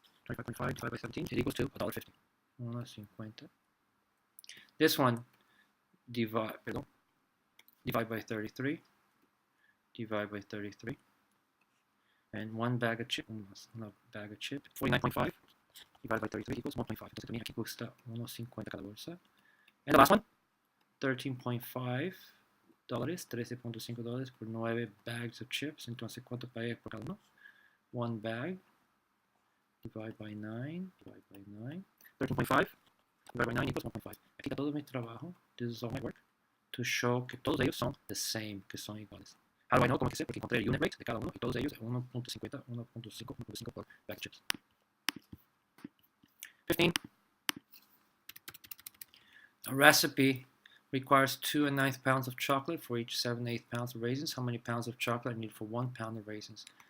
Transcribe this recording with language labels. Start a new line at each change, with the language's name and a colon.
English: 25.5 divided by 17 is equals to $1.50. 1.50. This one, divide by 33. Divide by 33. And one bag of chip, 49.5 divided by 33 equals 1.5.
Spanish: Entonces también aquí cuesta 1.50 cada bolsa.
English: And the last one, $13.5, $13.5 por 9 bags of chips.
Spanish: Entonces, ¿cuánto pagué por cada uno?
English: One bag. Divide by 9, 13.5, divide by 9 equals 1.5.
Spanish: Aquí está todo mi trabajo,
English: this is all my work, to show
Spanish: que todos ellos son the same, que son iguales.
English: How do I know?
Spanish: ¿Cómo que sé? Porque encontré el unit rate de cada uno y todos ellos 1.50, 1.5 por bag of chips. 15.
English: A recipe requires 2 1/9 pounds of chocolate for each 7/8 pounds of raisins. How many pounds of chocolate are needed for 1 pound of raisins?